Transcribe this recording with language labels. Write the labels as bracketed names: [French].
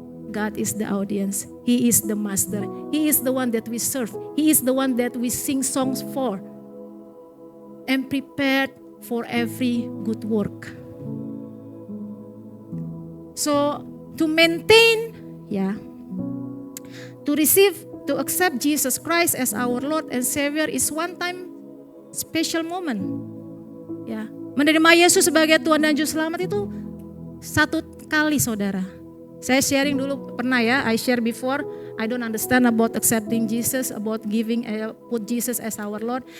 [English] God is the audience. He is the master. He is the one that we serve. He is the one that we sing songs for. And prepared for every good work. So to maintain, to accept Jesus Christ as our Lord and Savior is one time special moment. [Indonesian] Ya, menerima Yesus sebagai Tuhan dan Juru Selamat itu satu kali, saudara. Saya sharing dulu pernah ya, [English] I share before. I don't understand about accepting Jesus, about giving, put Jesus as our Lord.